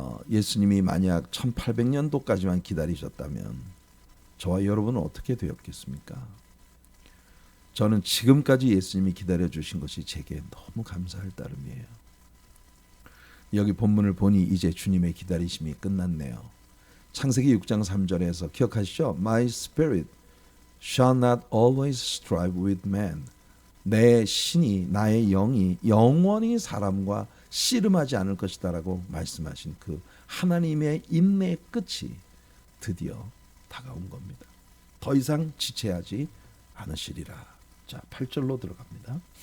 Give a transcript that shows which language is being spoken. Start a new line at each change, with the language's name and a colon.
Korean: 예수님이 만약 1800년도까지만 기다리셨다면 저와 여러분은 어떻게 되었겠습니까? 저는 지금까지 예수님이 기다려 주신 것이 제게 너무 감사할 따름이에요. 여기 본문을 보니 이제 주님의 기다리심이 끝났네요. 창세기 6장 3절에서 기억하시죠?
English: My spirit shall not always strive with man.
Korean: 내 신이, 나의 영이 영원히 사람과 씨름하지 않을 것이다라고 말씀하신 그 하나님의 인내의 끝이 드디어 다가온 겁니다. 더 이상 지체하지 않으시리라. 자, 8절로 들어갑니다.